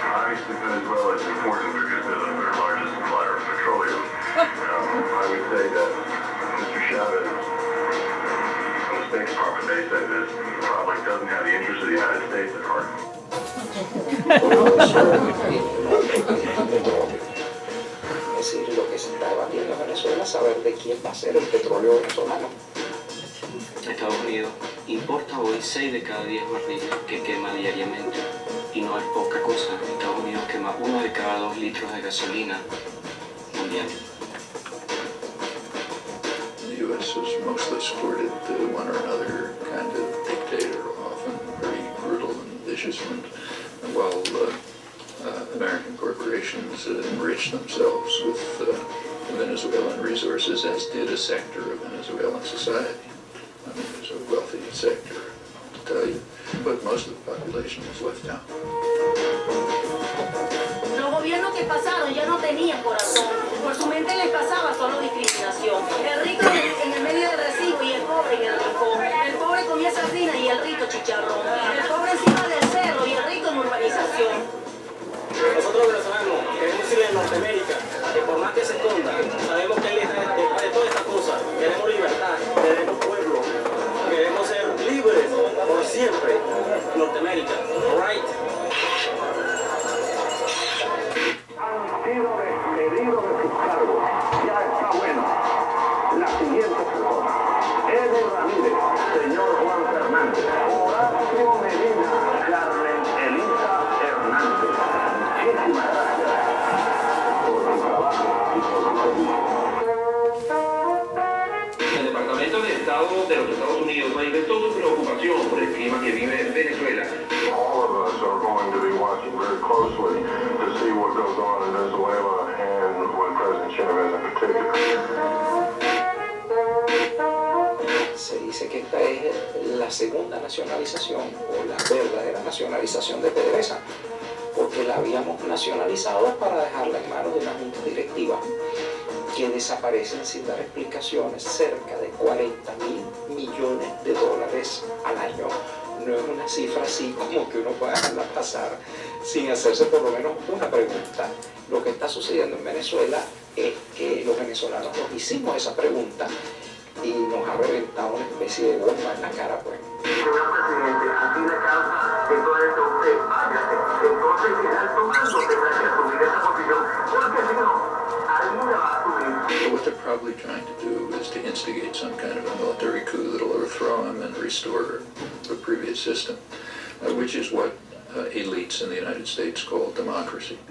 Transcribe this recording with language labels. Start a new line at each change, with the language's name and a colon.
English: Obviously, Venezuela is important because they're their largest supplier of petroleum. I would say that Mr. Chavez, from the State Department, they say this probably doesn't have the interests of the United States at heart.
Spanish: Es decir, lo que se está debatiendo en Venezuela es saber de quién va a ser el petróleo venezolano. Estados Unidos importa hoy 6 de cada 10 barriles que quema diariamente. Y no es poca cosa. Estados Unidos quema 1 de cada 2 litros de gasolina mundial.
English: The U.S. has mostly supported one or another kind of dictator, often very brutal and vicious one, while American corporations enrich themselves with Venezuelan resources, as did a sector of Venezuelan society. I mean, there's a wealthy sector, to tell you, but most of the population is left out.
Spanish: Los gobiernos que pasaron ya no tenían corazón. Por su mente les pasaba solo discriminación. El rico en el medio del recibo y el pobre en el rincón. El pobre comía sardina y el rico chicharrón. El pobre encima del cerro y el rico en urbanización. Nosotros venezolanos queremos ir en Norteamérica, que por más que se esconda, sabemos que él está detrás de todas estas cosas. Queremos libertad, queremos pueblo, queremos ser libres por siempre.
English: Norteamérica, right?
Spanish: Han sido despedidos de sus cargos. Ya está bueno. La siguiente persona. Eddie Ramírez, señor Juan Fernández, Horacio Medina, Carmen Elisa Hernández. Muchísimas gracias por su trabajo y por su servicio. El Departamento de Estado de los Estados Unidos manifestó su preocupación por el clima que vive Venezuela.
English: All of us are going going to be watching very closely to see what goes on in Venezuela and with President Chavez in particular.
Spanish: Se dice que esta es la segunda nacionalización o la verdadera nacionalización de PDVSA, porque la habíamos nacionalizado para dejarla en manos de una junta directiva que desaparecen sin dar explicaciones cerca de 40.000 millones de dólares al año. No es una cifra así como que uno pueda dejarla pasar sin hacerse por lo menos una pregunta. Lo que está sucediendo en Venezuela es que los venezolanos nos hicimos esa pregunta y nos ha reventado una especie de bomba en la cara, pues. Señor presidente, aquí la causa de todo esto, usted váyase. Entonces será tomando tendrá que asumir esa posición, porque si no, alguna va a asumir.
English: So what they're probably trying to do is to instigate some kind of a military coup that'll overthrow him and restore the previous system, which is what elites in the United States call democracy.